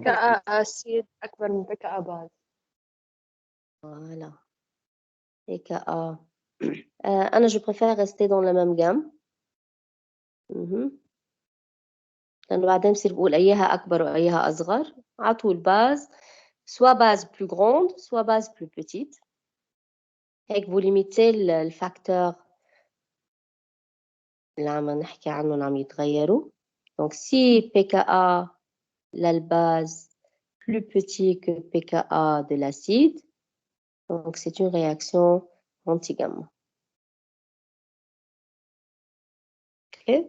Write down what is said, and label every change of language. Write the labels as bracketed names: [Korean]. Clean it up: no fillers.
[French] PKA acide [Arabic] أكبر من [French] PKA base. Voilà. pKa. [Arabic] أنا [French] je préfère rester dans la même gamme. [Arabic] لأنه بعدين بصير بقول أيها أكبر وأيها أصغر. على طول باز [French] soit base plus grande, soit base plus petite. [Arabic] هيك [French] vous limitez le facteur [Arabic] اللي عم نحكي عنه عم يتغيروا. [French] Donc si pKa la base plus petit que pKa de l'acide, donc c'est une réaction anti-gamma. OK?